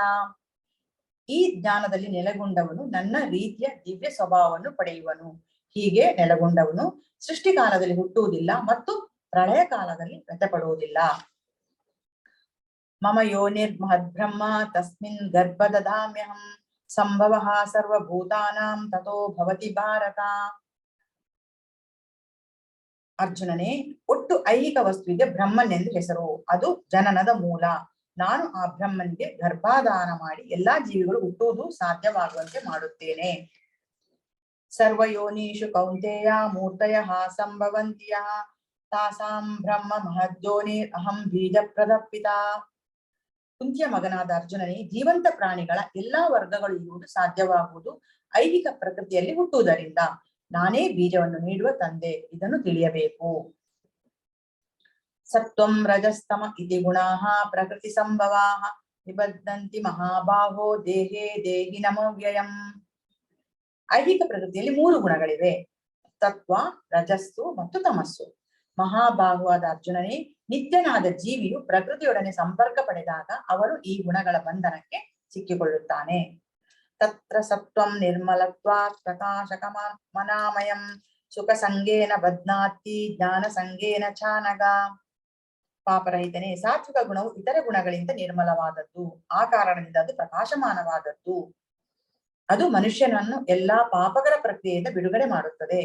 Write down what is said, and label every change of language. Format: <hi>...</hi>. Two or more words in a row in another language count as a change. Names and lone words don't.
<kn>ಈ ಜ್ಞಾನದಲ್ಲಿ ನೆಲೆಗೊಂಡವನು ನನ್ನ ರೀತಿಯ ದಿವ್ಯ ಸ್ವಭಾವವನ್ನು ಪಡೆಯುವನು. ಹೀಗೆ ನೆಲೆಗೊಂಡವನು ಸೃಷ್ಟಿಕಾಲದಲ್ಲಿ ಹುಟ್ಟುವುದಿಲ್ಲ ಮತ್ತು ಪ್ರಳಯ ಕಾಲದಲ್ಲಿ ವ್ಯಥಪಡುವುದಿಲ್ಲ.</kn> <sa>ಮಮ ಯೋನಿರ್ಮಹದ್ಬ್ರಹ್ಮ ತಸ್ಮಿನ್ ಗರ್ಭ ದದಾಮ್ಯಹಂ ಸಂಭವಃ ಸರ್ವಭೂತಾನಾಂ ತಥೋ ಭವತಿ ಭಾರತ.</sa> <kn>ಅರ್ಜುನನೇ, ಒಟ್ಟು ಐಹಿಕ ವಸ್ತುವಿಗೆ ಬ್ರಹ್ಮನೆಂದು ಹೆಸರು. ಅದು ಜನನದ ಮೂಲ. ನಾನು ಆ ಬ್ರಹ್ಮನಿಗೆ ಗರ್ಭಾಧಾನ ಮಾಡಿ ಎಲ್ಲಾ ಜೀವಿಗಳು ಹುಟ್ಟುವುದು ಸಾಧ್ಯವಾಗುವಂತೆ ಮಾಡುತ್ತೇನೆ.</kn> <sa>ಸರ್ವಯೋನೀಷು ಕೌಂತೆಯ ಮೂರ್ತಯಃ ಸಂಭವಂತಿಯಃ ತಾಸಾಂ ಬ್ರಹ್ಮ ಮಹದ್ಯೋನಿ ಅಹಂ ಬೀಜ ಪ್ರದಪಿತ.</sa> <kn>ಕುಂತಿಯ ಮಗನಾದ ಅರ್ಜುನನೇ, ಜೀವಂತ ಪ್ರಾಣಿಗಳ ಎಲ್ಲಾ ವರ್ಗಗಳು ಇರುವುದು ಸಾಧ್ಯವಾಗುವುದು ಐಹಿಕ ಪ್ರಕೃತಿಯಲ್ಲಿ ಹುಟ್ಟುವುದರಿಂದ. ನಾನೇ ಬೀಜವನ್ನು ನೀಡುವ ತಂದೆ, ಇದನ್ನು ತಿಳಿಯಬೇಕು.</kn> <sa>ಸತ್ವಂ ರಜಸ್ತಮ ಇತಿ ಗುಣಾಃ ಪ್ರಕೃತಿ ಸಂಭವಾಃ ನಿಬದ್ಧಂತಿ ಮಹಾಬಾಹೋ ದೇಹೇ ದೇಹಿನಮವ್ಯಯಂ.</sa> <kn>ಐಹಿಕ ಪ್ರಕೃತಿಯಲ್ಲಿ 3 ಗುಣಗಳಿವೆ, ಸತ್ವ, ರಜಸ್ಸು ಮತ್ತು ತಮಸ್ಸು. ಮಹಾಬಾಹುವಾದ ಅರ್ಜುನನೇ, ನಿತ್ಯನಾದ ಜೀವಿಯು ಪ್ರಕೃತಿಯೊಡನೆ ಸಂಪರ್ಕ ಪಡೆದಾಗ ಅವನು ಈ ಗುಣಗಳ ಬಂಧನಕ್ಕೆ ಸಿಕ್ಕಿಕೊಳ್ಳುತ್ತಾನೆ.</kn> <sa>ತತ್ರ ಸತ್ವಂ ನಿರ್ಮಲತ್ವಾತ್ ಪ್ರಕಾಶಕಮನಾಮಯಂ ಸುಖ ಸಂಗೇನ ಬಧ್ನಾತಿ ಜ್ಞಾನ ಸಂಗೇನ ಚಾನಗ.</sa> <kn>ಪಾಪರಹಿತನೇ, ಸಾತ್ವಿಕ ಗುಣವು ಇತರ ಗುಣಗಳಿಂದ ನಿರ್ಮಲವಾದದ್ದು. ಆ ಕಾರಣದಿಂದ ಅದು ಪ್ರಕಾಶಮಾನವಾದದ್ದು. ಅದು ಮನುಷ್ಯನನ್ನು ಎಲ್ಲಾ ಪಾಪಗಳ ಪ್ರಕ್ರಿಯೆಯಿಂದ ಬಿಡುಗಡೆ ಮಾಡುತ್ತದೆ.</kn>